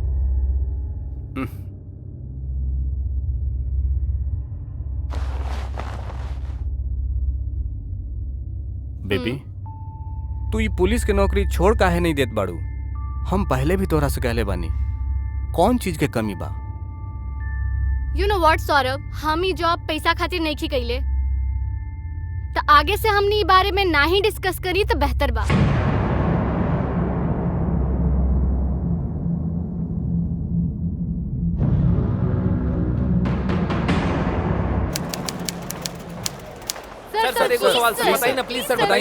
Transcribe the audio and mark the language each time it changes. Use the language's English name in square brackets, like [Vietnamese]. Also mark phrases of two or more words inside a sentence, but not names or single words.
[Bhojpuri] बेबी, तू ये पुलिस के नौकरी छोड़ काहे नहीं देत बाड़ू? हम पहले भी तोहरा से कहले बानी, कौन चीज के कमी बा? [English] you know what [Bhojpuri] सौरभ, हम ही जॉब पैसा खातिर नहीं की कइले। तो आगे से हमनी ई बारे में ना ही डिस्कस करी तो बेहतर बा। सर एगो सवाल सर, बताइए ना प्लीज सर, बताइए